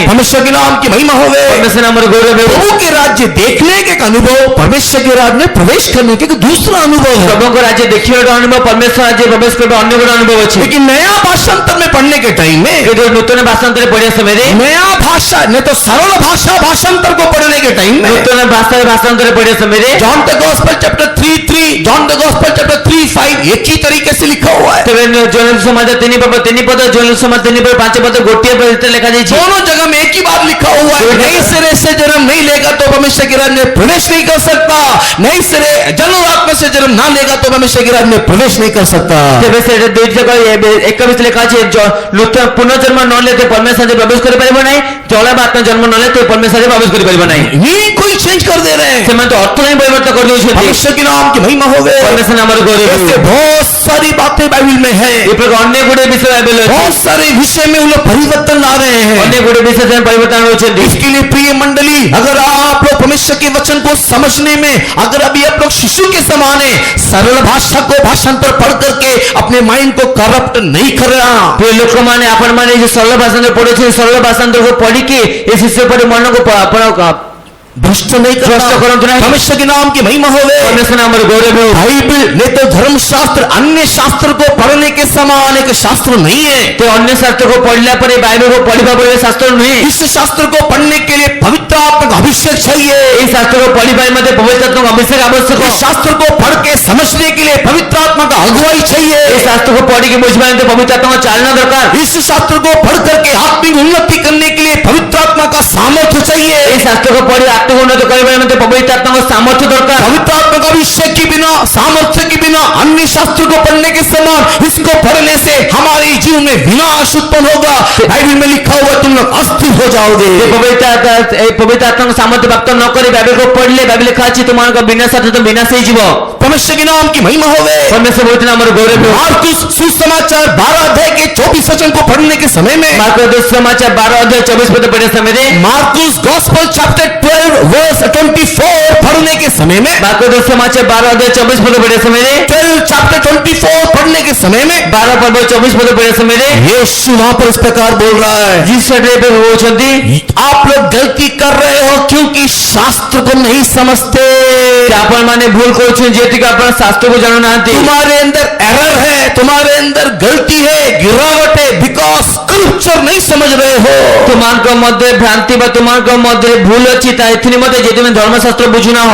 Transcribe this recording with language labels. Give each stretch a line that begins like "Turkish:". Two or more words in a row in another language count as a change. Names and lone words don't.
Hindi: परमेश्वर के नाम की महिमा होवे।
Odia: ପରମେଶ୍ୱର ନାମର ଗୌରବ ହେଉ।
Hindi: प्रभु के राज्य देखने के एक अनुभव, परमेश्वर के राज्य में प्रवेश करने के एक दूसरा अनुभव है।
Odia: ପ୍ରଭୁଙ୍କ ରାଜ୍ୟ ଦେଖିବା ଗୋଟେ ଅନୁଭବ, ପରମେଶ୍ୱର ରାଜ୍ୟ ପ୍ରବେଶ କରିବା ଅନ୍ୟ ଗୋଟେ ଅନୁଭବ ଅଛି।
Hindi: लेकिन नया भाषांतर में पढ़ने के टाइम में
Odia: କିନ୍ତୁ ନୂତନ ଭାଷାନ୍ତରରେ ପଢିବା ସମୟରେ
Hindi: नया भाषा नहीं तो सरल भाषा भाषांतर को पढ़ने के टाइम में
Odia: ନୂତନ ଭାଷାରେ ଭାଷାନ୍ତର ପଢିବା ସମୟରେ
English: John the Gospel chapter
Hindi: 3:3
English: John the Gospel chapter
Hindi: 3:5 एक ही तरीके से लिखा हुआ है।
Odia: ତେବେ ଜୋଏଲ ସମାଜ 3 ପଦ ଜୋଏଲ ସମାଜ 3:5 ପଦ ଗୋଟିଏ ପଦରେ ଲେଖା ଯାଇଛି।
Hindi: दोनों जगह में एक ही बात लिखा हुआ है, नई सिरे से जन्म नहीं लेगा तो परमेश्वर के राज्य में प्रवेश नहीं कर सकता, नई सिरे जन्म आत्मा से जन्म ना लेगा तो परमेश्वर के राज्य में प्रवेश नहीं कर सकता।
Odia: ତେବେ ସେ ଦୁଇଟି ଯାକ ଏକ ବିଷୟ ଲେଖା ଅଛି, ନୂତନ ପୁନର୍ଜନ୍ମ ନହେଲେ ତ ପରମେଶ୍ୱରରେ ପ୍ରବେଶ କରିପାରିବ ନାହିଁ, ଜଳ ବା ଆତ୍ମା ଜନ୍ମ ନହେଲେ ତ ପରମେଶ୍ୱରରେ ପ୍ରବେଶ କରିପାରିବ ନାହିଁ।
Hindi: मीनिंग कोई चेंज कर दे रहे हैं।
Odia: ସେମାନେ ତ ଅର୍ଥ ହିଁ ପରିବର୍ତ୍ତନ କରିଦେଉଛନ୍ତି।
Hindi: परमेश्वर के नाम की महिमा होवे।
Odia: ପରମେଶ୍ୱର ନାମର ଗୌରବ ହେଉ।
Hindi: ऐसे बहुत सारी बातें बाइबल में है,
Odia: ଏ ପ୍ରକାର ଅନେକ ଗୁଡ଼ିଏ ବିଷୟ ବାଇବେଲରେ ଅଛି।
Hindi: बहुत सारे विषय में वो लोग परिवर्तन ला रहे हैं।
Odia: ଅନେକ ଗୁଡ଼ିଏ ବିଷୟ ସେମାନେ ପରିବର୍ତ୍ତନ ହେଉଛନ୍ତି।
Hindi: इसके लिए प्रिय मंडली, अगर आप लोग परमेश्वर के वचन को समझने में अगर अभी आप लोग शिशु के समान है, सरल भाषा को भाषांतर पढ़ करके अपने माइंड को करप्ट नहीं करना।
Odia: ପ୍ରିୟ ଲୋକମାନେ, ଆପଣମାନେ ଯୋଉ ସରଳ ଭାଷାନ୍ତର ପଢୁଛନ୍ତି, ସରଳ ଭାଷାନ୍ତରକୁ ପଢିକି ଏ ଶିଶୁ ପରି ମନକୁ ଆପଣ
Hindi: भ्रष्ट नहीं
Odia: भ्रष्ट करନ୍ତୁ ନାହିଁ।
Hindi: परमेश्वर के नाम की महिमा होवे।
Odia: ପରମେଶ୍ୱର ନାମର ଗୌରବ ହେଉ।
Hindi: बाइबल नहीं तो धर्मशास्त्र अन्य शास्त्र को पढ़ने के समान एक शास्त्र नहीं है।
Odia: ତ ଅନ୍ୟ ଶାସ୍ତ୍ରକୁ ପଢିଲା ପରେ ବାଇବେଲକୁ ପଢିବା ପରେ ଶାସ୍ତ୍ର ନୁହେଁ।
Hindi: इस शास्त्र को पढ़ने के लिए पवित्र आत्मा का अभिषेक चाहिए।
Odia: এই ଶାସ୍ତ୍ରକୁ ପଢିବା ନିମନ୍ତେ ପବିତ୍ର ଆତ୍ମାଙ୍କ ଅଭିଷେକ ଆବଶ୍ୟକ।
Hindi: इस शास्त्र को पढ़ के समझने के लिए पवित्र आत्मा का अगुवाई चाहिए।
Odia: এই ଶାସ୍ତ୍ରକୁ ପଢିକି ବୁଝିବା ନିମନ୍ତେ ପବିତ୍ର ଆତ୍ମାଙ୍କ ଚାଳନା ଦରକାର।
Hindi: इस शास्त्र को पढ़ करके आत्मिक उन्नति करने के लिए पवित्र आत्मा का सामर्थ्य चाहिए।
Odia: এই ଶାସ୍ତ୍ରକୁ ପଢି ଆତ୍ମିକ ଉନ୍ନତି କରିବା ନିମନ୍ତେ ପବିତ୍ର ଆତ୍ମାଙ୍କ ସାମର୍ଥ୍ୟ ଦରକାର।
Hindi: पवित्र आत्मा का अभिषेक के बिना, सामर्थ्य के बिना अन्य शास्त्र को पढ़ने के समान इसको पढ़ने से हमारे जीवन में विनाश उत्पन्न होगा। बाइबल में लिखा हुआ तुम लोग अस्थिर हो जाओगे।
Odia: ପବିତ୍ର ଆତ୍ମାଙ୍କ ସାମର୍ଥ୍ୟ ପ୍ରାପ୍ତ ନ କରି ବାଇବେଲକୁ ପଢିଲେ ବାଇବେଲ ଲେଖା ଅଛି ତୁମମାନଙ୍କ ବିନାଶ ଅର୍ଥାତ ବିନାଶ ହେଇଯିବ।
Hindi: परमेश्वर के नाम की महिमा होवे।
Odia: ପରମେଶ୍ୱର ବହୁତ ନାମର ଗୌରବ ହେଉ।
Hindi: मार्कुस सुसमाचार 12 अध्याय के 24 वचन को पढ़ने के समय में
Odia: ମାର୍କ ସୁସମାଚାର 12:24 ପଦ ପଢିବା ସମୟରେ
Hindi: मार्कुस
English: Gospel chapter
Hindi: 12 वर्स 24 पढ़ने के समय में
Odia: ମାର୍କ ସୁସମାଚାର 12:24 ପଦ ପଢିବା ସମୟରେ
Hindi: 12 चैप्टर 24 पढ़ने के समय में
Odia: 12:24 ପଦ ପଢିବା ସମୟରେ
Hindi: यीशु वहां पर इस प्रकार बोल रहा है,
Odia: ଯୀଶୁ ସେଠାରେ ଏବେ କହୁଛନ୍ତି,
Hindi: आप लोग गलती कर रहे हो क्योंकि शास्त्र को नहीं समझते।
Odia: ଆପଣମାନେ ଭୁଲ କରୁଛନ୍ତି ଯେହେତୁ କି ଆପଣ ଶାସ୍ତ୍ରକୁ ଜାଣୁନାହାନ୍ତି।
Hindi: तुम्हारे अंदर एरर है, तुम्हारे अंदर गलती है, गिरावट है,
English: because scripture
Hindi: नहीं समझ रहे हो।
Odia: ତୁମମାନଙ୍କ ମଧ୍ୟରେ ଭ୍ରାନ୍ତି ବା ତୁମମାନଙ୍କ ମଧ୍ୟରେ ଭୁଲ ଅଛି ତା ଏଥି ନିମନ୍ତେ ଯେ ତୁମେ ଧର୍ମଶାସ୍ତ୍ର ବୁଝୁନାହ।